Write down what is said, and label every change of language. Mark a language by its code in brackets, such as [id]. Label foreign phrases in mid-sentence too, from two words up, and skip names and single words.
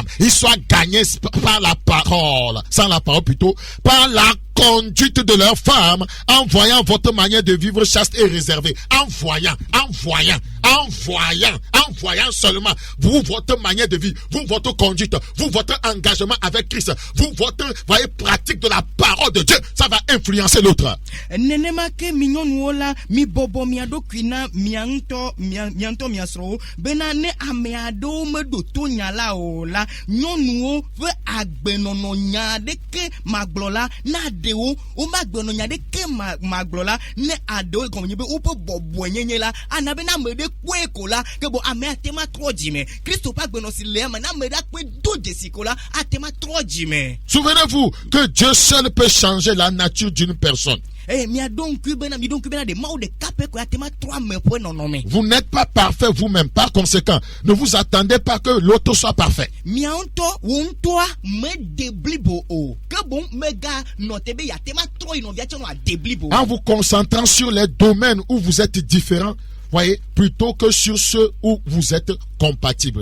[fr] Ils soient gagnés par la parole, sans la parole plutôt, par la conduite de leur femme, en voyant votre manière de vivre chaste et réservée. En voyant seulement, vous, votre manière de vivre, vous, votre conduite, vous, votre engagement avec Christ, vous, votre, voyez, pratique de la parole de Dieu, ça va influencer l'autre. [ee] nenema ke minyɔnuwo la mi bɔbɔ mia ɖokui na mia ŋutɔ mia srɔ̃wo bena ne ame aɖewo meɖo to nya la o la nyɔnuwo ƒe agbenɔnɔ nya ɖeke magblɔ la na aɖewo woƒe agbenɔnɔ nya ɖeke magblɔ la ne aɖewo gɔme nye be woƒe bɔbɔe nyenye la ana bena ame ɖe kpɔe ko la ke bo ame ate ma trɔ dzime Kristo ƒe agbenɔ si le ame na ame ɖe akpɔe do dzesi ko la ate ma trɔ dzime. [fr] Souvenez-vous que Dieu seul peut changer la nature d'une personne. Vous n'êtes pas parfait vous-même. Par conséquent, ne vous attendez pas que l'autre soit parfait. En vous concentrant sur les domaines où vous êtes différents, voyez, plutôt que sur ceux où vous êtes compatibles.